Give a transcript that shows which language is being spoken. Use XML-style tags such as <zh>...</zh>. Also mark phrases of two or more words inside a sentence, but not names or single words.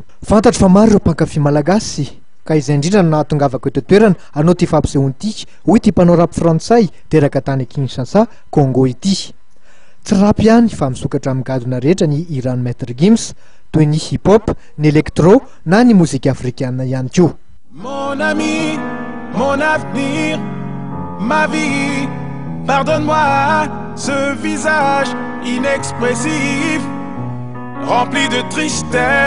<mg>Fantatro fa maro ireo mpankafy malagasy ka izay indrindra no nahatongavako eto toerana anao ty fampisehoana ity hoy ty mpanao rap frantsay teraka tany Kinshasa Congo ity. Tsy rap ihany fa misokatra amin'ny gadona rehetra ny iran'ny Maître Gims toy ny</mg> <fr>hip hop,</fr> <mg>ny électro na ny</mg> <fr>mozika afrikaine</fr> <mg>ihany koa.</mg> <fr>Mon ami, mon avenir, ma vie, pardonne-moi ce visage inexpressif rempli de tristesse.</fr>